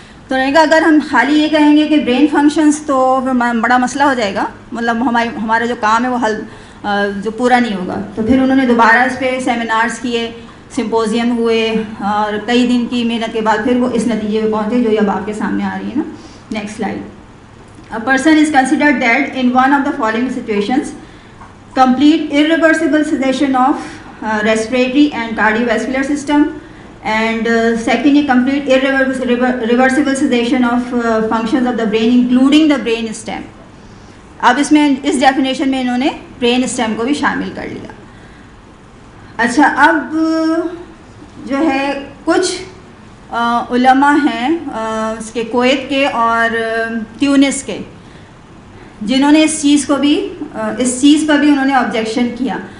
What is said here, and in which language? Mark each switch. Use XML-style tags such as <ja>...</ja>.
<ur>تو انہوں نے کہا اگر ہم خالی یہ کہیں گے کہ برین فنکشنز تو بڑا مسئلہ ہو جائے گا, مطلب ہمارا جو کام ہے وہ حل جو پورا نہیں ہوگا. تو پھر انہوں نے دوبارہ اس پہ سیمینارز کیے, سمپوزیم ہوئے, اور کئی دن کی محنت کے بعد پھر وہ اس نتیجے پہ پہنچے جو اب آپ کے سامنے آ رہی ہے نا.</ur> <en>Next slide. A person is considered dead in one of the following situations: complete irreversible cessation of respiratory and cardiovascular system, and secondly complete irreversible cessation of functions of the brain including the brain stem.</en> <ur>اب اس میں اس definition میں انہوں نے brain stem کو بھی شامل کر لیا. اچھا, اب جو ہے کچھ علماء ہیں اس کے کویت کے اور تیونس کے, جنہوں نے اس چیز پر بھی انہوں نے آبجیکشن کیا.</ur>